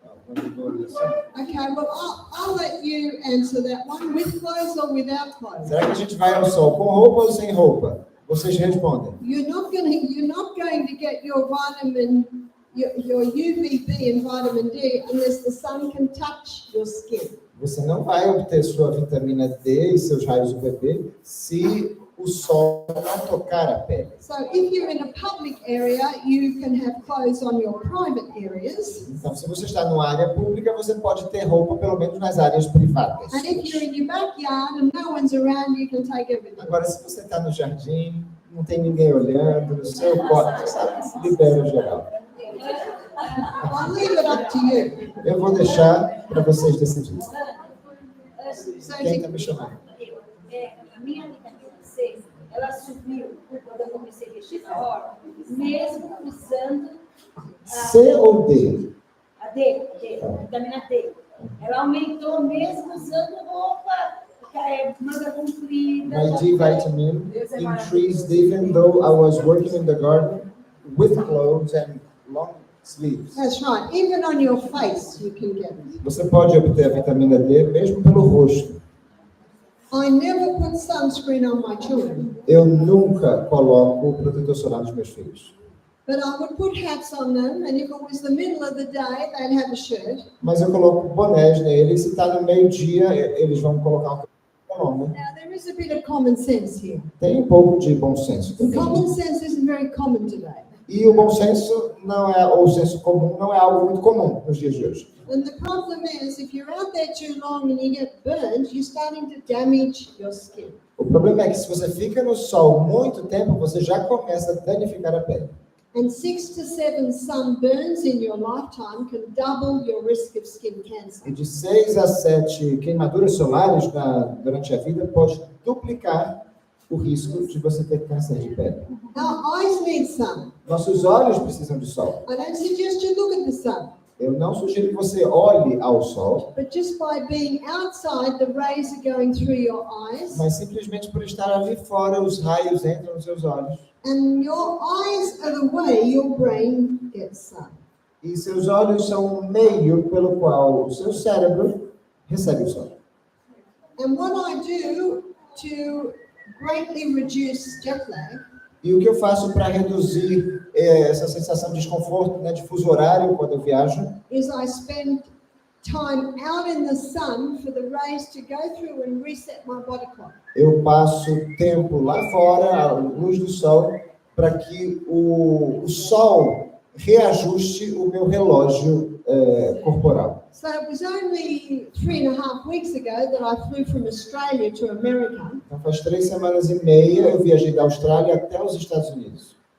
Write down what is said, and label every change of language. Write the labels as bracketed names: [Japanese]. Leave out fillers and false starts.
[English] Okay, well, I'll let you answer that one, with clothes or without clothes. [Portuguese] Será que a gente vai ao sol com roupa ou sem roupa? Vocês respondem. [English] You're not going to get your vitamin, your UVB and vitamin D unless the sun can touch your skin. [Portuguese] Você não vai obter sua vitamina D e seus raios UVB se o sol não tocar a pele. [English] So if you're in a public area, you can have clothes on your private areas. [Portuguese] Então, se você está numa área pública, você pode ter roupa pelo menos nas áreas privadas. [English] And if you're in your backyard and no one's around, you can take everything. [Portuguese] Agora, se você está no jardim, não tem ninguém olhando, no seu quarto, sabe, se libera geral. [English] I'll leave it up to you. [Portuguese] Eu vou deixar para vocês decidirem. [English] So [Portuguese] Quem está me chamando? A minha vitamina C, ela subiu quando eu comecei a mexer na hora, mesmo usando C ou D? a D, a vitamina D. Ela aumentou mesmo usando roupa, manga comprida. [English] My D vitamin increased even though I was working in the garden with clothes and long sleeves. that's right. Even on your face, you can get it. [Portuguese] Você pode obter a vitamina D mesmo pelo rosto. [English] I never put sunscreen on my children, [Portuguese] Eu nunca coloco protetor solar nos meus filhos. [English] but I would put hats on them, and if it was the middle of the day, they'd have a shirt. [Portuguese] Mas eu coloco bonés neles. Se está no meio-dia, eles vão colocar um longo. [English] Now, there is a bit of common sense here. [Portuguese] Tem um pouco de bom senso. [English] Common sense isn't very common today. [Portuguese] E o bom senso não é, ou o senso comum não é algo muito comum nos dias de hoje. [English] And the problem is, if you're out there too long and you get burned, you're starting to damage your skin. [Portuguese] O problema é que se você fica no sol muito tempo, você já começa a danificar a pele. [English] And 6 to 7 sunburns in your lifetime can double your risk of skin cancer. [Portuguese] E de 6 a 7 queimaduras solares durante a vida pode duplicar o risco de você ter câncer de pele. [English] Our eyes need sun. [Portuguese] Nossos olhos precisam de sol. [English] I don't suggest you look at the sun, [Portuguese] Eu não sugiro que você olhe ao sol, [English] but just by being outside, the rays are going through your eyes, [Portuguese] mas simplesmente por estar ali fora, os raios entram nos seus olhos. [English] and your eyes are the way your brain gets sun. [Portuguese] E seus olhos são o meio pelo qual o seu cérebro recebe o sol. [English] And what I do to greatly reduce jet lag [Portuguese] E o que eu faço para reduzir essa sensação de desconforto, né, de fuso horário quando eu viajo? [English] is I spend time out in the sun for the rays to go through and reset my body clock. [Portuguese] Eu passo tempo lá fora, à luz do sol, para que o sol reajuste o meu relógio corporal. [English] So it was only 3.5 weeks ago that I flew from Australia to America. [Portuguese] Então faz 3 semanas e meia eu viajei da Austrália até os Estados Unidos.